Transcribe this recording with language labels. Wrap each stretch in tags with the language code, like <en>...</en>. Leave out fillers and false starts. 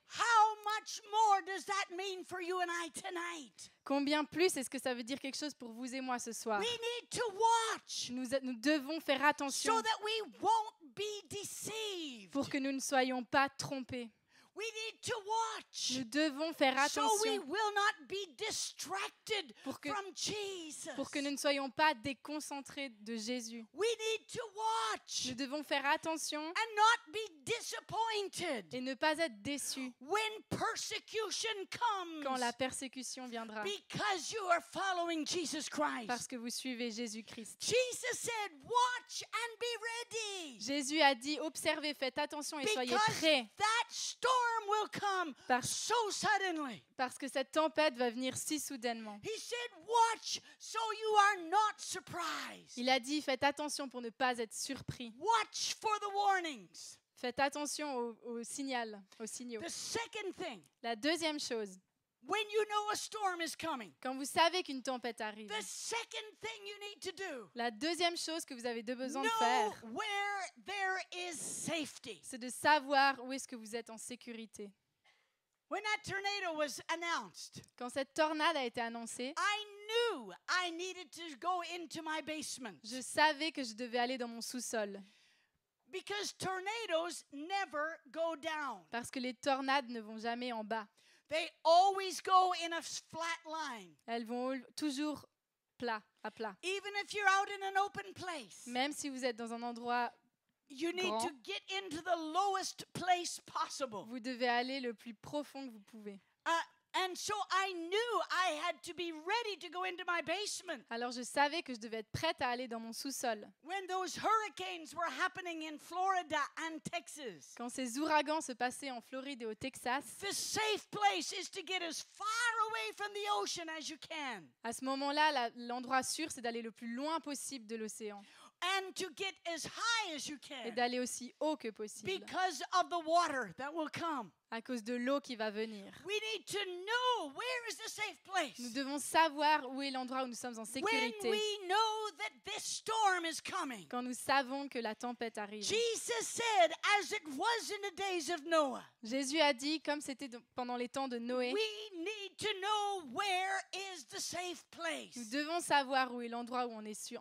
<en>How much more does that mean for you and I tonight?</en> <fr>Combien plus est-ce que ça veut dire quelque chose pour vous et moi ce soir?</fr> <en>We need to watch</en> <fr>Nous devons faire attention</fr> <en>so that we won't be deceived.</en> <fr>pour que nous ne soyons pas trompés.</fr> <en>We need to watch</en> <fr>Nous devons faire</fr> <en>so we</en> <fr>attention</fr> <en>will not be distracted</en> <fr>pour que,</fr> <en>from Jesus.</en> <fr>pour que nous ne soyons pas déconcentrés de Jésus.</fr> <en>We need to watch</en> <fr>Nous devons faire attention</fr> <en>and not be disappointed</en> <fr>et ne pas être déçus</fr> <en>when persecution comes</en> <fr>quand la persécution viendra,</fr> <en>because you are following Jesus Christ.</en> <fr>parce que vous suivez Jésus-Christ.</fr> <en>Jesus said, watch and be ready.</en> <fr>Jésus a dit, observez, faites attention et soyez</fr> <en>Because</en> <fr>prêts,</fr> <en>that storm will come</en> <fr>parce,</fr> <en>so suddenly.</en> <fr>parce que cette tempête va venir si soudainement.</fr> <en>He said, watch so you are not surprised.</en> <fr>Il a dit, faites attention pour ne pas être surpris.</fr> <en>Watch for the warnings.</en> <fr>Faites attention aux signaux.</fr> <en>The second thing,</en> <fr>La deuxième chose,</fr> <en>when you know a storm is coming,</en> <fr>quand vous savez qu'une tempête arrive,</fr> <en>the second thing you need to do,</en> <fr>la deuxième chose que vous avez besoin de</fr> <en>know</en> <fr>faire,</fr> <en>where there is safety.</en> <fr>c'est de savoir où est-ce que vous êtes en sécurité.</fr> <en>When that tornado was announced,</en> <fr>Quand cette tornade a été annoncée,</fr> <en>I knew I needed to go into my basement</en> <fr>je savais que je devais aller dans mon sous-sol</fr> <en>because tornadoes never go down.</en> <fr>parce que les tornades ne vont jamais en bas.</fr> <en>They always go in a flat line.</en> <fr>Elles vont toujours à plat.</fr> <en>Even if you're out in an open place,</en> <fr>Même si vous êtes dans un endroit,</fr> <en>you need</en> <fr>grand.</fr> <en>to get into the lowest place possible.</en> <fr>vous devez aller le plus profond que vous pouvez.</fr> <en>And so I knew I had to be ready to go into my basement.</en> <fr>Alors je savais que je devais être prête à aller dans mon sous-sol.</fr> <en>When those hurricanes were happening in Florida and Texas,</en> <fr>Quand ces ouragans se passaient en Floride et au Texas,</fr> <en>the safe place is to get as far away from the ocean as you can</en> <fr>à ce moment-là, l'endroit sûr, c'est d'aller le plus loin possible de l'océan</fr> <en>and to get as high as you</en> <fr>et</fr> <en>can</en> <fr>d'aller aussi haut que possible</fr> <en>because of the water that will come.</en> <fr>à cause de l'eau qui va venir.</fr> <en>We need to know where is the safe place.</en> <fr>Nous devons savoir où est l'endroit où nous sommes en</fr> <en>When</en> <fr>sécurité</fr> <en>we know that this storm is coming.</en> <fr>quand nous savons que la tempête arrive.</fr> <en>Jesus said, as it was in the days of Noah,</en> <fr>Jésus a dit, comme c'était pendant les temps de Noé,</fr> <en>we need to know where is the safe place.</en> <fr>nous devons savoir où est l'endroit où on est en</fr>